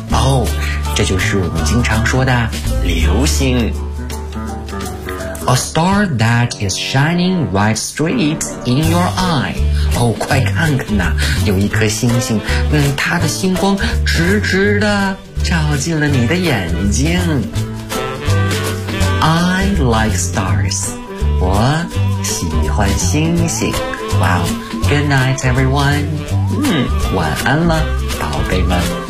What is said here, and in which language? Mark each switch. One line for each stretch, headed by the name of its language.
Chinese: 哦，这就是我们经常说的流星。
English: A star that is shining right straight in your eye.
Chinese: 哦，快看看啊，有一颗星星，它的星光直直的照进了你的眼睛。
English: I like stars.
Chinese: 我喜欢星星。
English: Wow, good night, everyone.
Chinese: 晚安了，宝贝们。